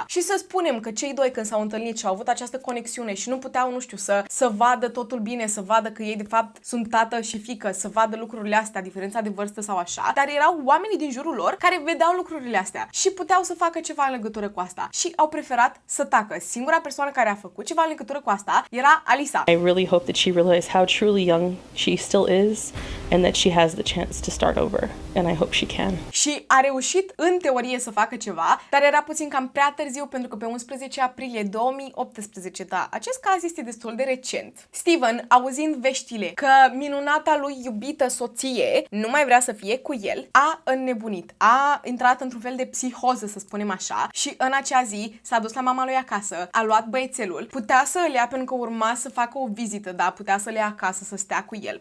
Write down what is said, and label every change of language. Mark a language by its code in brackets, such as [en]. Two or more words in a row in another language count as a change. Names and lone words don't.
[ro] Și să spunem că cei doi când s-au întâlnit și au avut această conexiune și nu puteau, nu știu, să vadă totul bine, să vadă că ei de fapt sunt tată și fiică, să vadă lucrurile astea, diferența de vârstă sau așa, dar erau oamenii din jurul lor care vedeau lucrurile astea și puteau să facă ceva în legătură cu asta și au preferat să tacă. Singura persoană care a făcut ceva în legătură cu asta era Alisa. [en] I really hope that she realized how truly young she still is and that she has the chance to start over, and I hope she can. [ro] Și a reușit în teorie să facă ceva, dar era puțin cam prea târziu pentru că pe 11 aprilie 2018, da, acest caz este destul de recent. Steven, auzind veștile că minunata lui iubită soție nu mai vrea să fie cu el, a înnebunit, a intrat într-un fel de psihoză, să spunem așa, și în acea zi s-a dus la mama lui acasă, a luat băiețelul, putea să îl ia pentru că urma să facă o vizită, da, putea să le ia acasă să stea cu el.